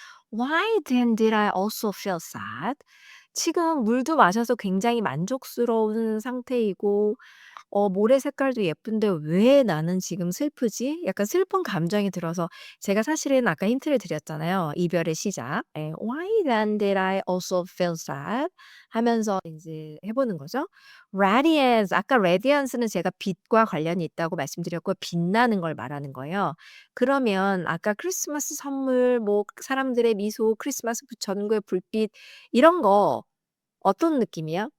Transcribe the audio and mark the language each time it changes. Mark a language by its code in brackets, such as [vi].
[en] Why then did I also feel sad? [ko] 지금 물도 마셔서 굉장히 만족스러운 상태이고 모래 색깔도 예쁜데 '왜 나는 지금 슬프지?' 약간 슬픈 감정이 들어서 제가 사실은 아까 힌트를 드렸잖아요. 이별의 시작. 예. [en] "Why then did I also feel sad?" [ko] 하면서 인제 해 보는 거죠. radiance 아까 radiance는 제가 빛과 관련이 있다고 말씀드렸고 빛나는 걸 말하는 거예요. 그러면 아까 크리스마스 선물 뭐 사람들의 미소, 크리스마스 전구의 불빛 이런 거 어떤 느낌이야?